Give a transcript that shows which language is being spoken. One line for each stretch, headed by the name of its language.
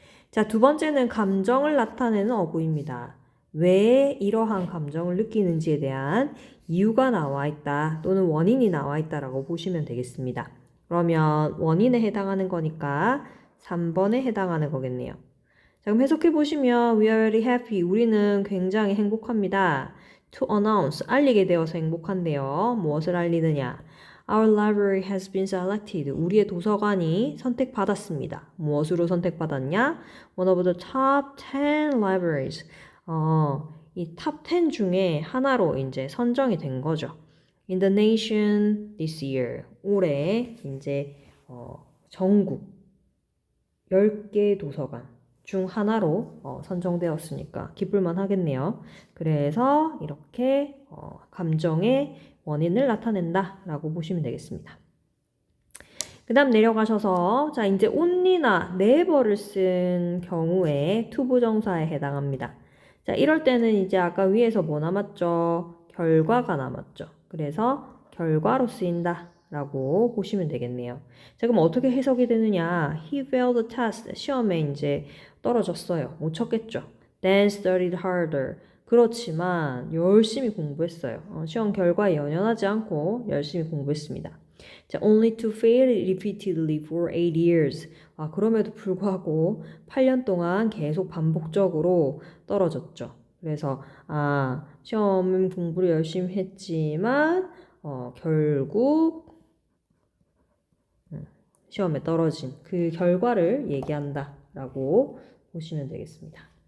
Korean: 자, 두 번째는 감정을 나타내는 어구입니다. 왜 이러한 감정을 느끼는지에 대한 이유가 나와 있다 또는 원인이 나와 있다라고 보시면 되겠습니다. 그러면 원인에 해당하는 거니까 3번에 해당하는 거겠네요. 자, 그럼 해석해 보시면
English: we are very happy.
Korean: 우리는 굉장히 행복합니다.
English: To announce,
Korean: 알리게 되어서 행복한데요. 무엇을 알리느냐?
English: Our library has been selected.
Korean: 우리의 도서관이 선택받았습니다. 무엇으로 선택받았냐?
English: One of the top 10 libraries.
Korean: 이 top 10 중에 하나로 이제 선정이 된 거죠.
English: In the nation this year.
Korean: 올해 이제 전국 10개 도서관 중 하나로 선정되었으니까 기쁠만 하겠네요. 그래서 이렇게 감정의 원인을 나타낸다 라고 보시면 되겠습니다. 그 그 다음 내려가셔서 자 이제 only나 never를 쓴 경우에 투부정사에 해당합니다. 자 이럴 때는 이제 아까 위에서 뭐 남았죠? 결과가 남았죠. 그래서 결과로 쓰인다 라고 보시면 되겠네요. 자 그럼 어떻게 해석이 되느냐?
English: He failed the test.
Korean: 시험에 이제 떨어졌어요. 못 쳤겠죠.
English: Then studied harder.
Korean: 그렇지만 열심히 공부했어요. 시험 결과에 연연하지 않고 열심히 공부했습니다.
English: 자, only to fail repeatedly for 8 years.
Korean: 그럼에도 불구하고 8년 동안 계속 반복적으로 떨어졌죠. 그래서 시험 공부를 열심히 했지만 결국 시험에 떨어진 그 결과를 얘기한다라고 보시면 되겠습니다.